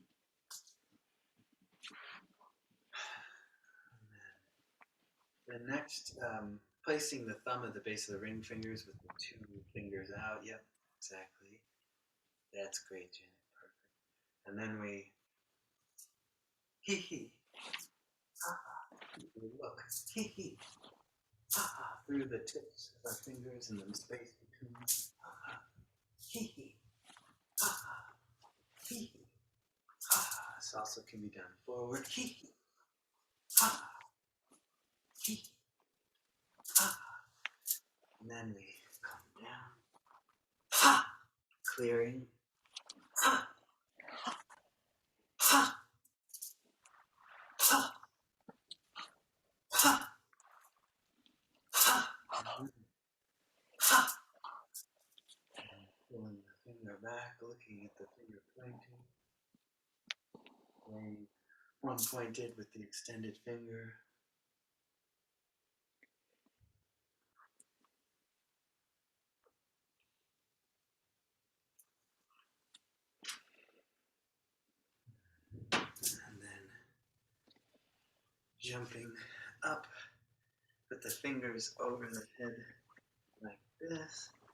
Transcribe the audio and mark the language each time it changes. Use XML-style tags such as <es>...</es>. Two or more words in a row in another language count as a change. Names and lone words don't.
<en>And then the next, placing the thumb at the base of the ring fingers with the 2 fingers out. Yep, exactly. That's great, Janet. Perfect. And then we hee hee, ha ha. We look hee hee, ha ha through the tips of our fingers and the space between. Ha ha, hee hee, ha ha, hee hee, ha ha. This also can be done forward. Hee hee, ha ha, hee hee, ha ha. And then we come down. Ha! Clearing. Ha! Ha! Ha! Ha! Ha! Ha! looking at the finger pointing, laying one pointed with the extended finger. And then jumping up, put the fingers over the head like this.</en>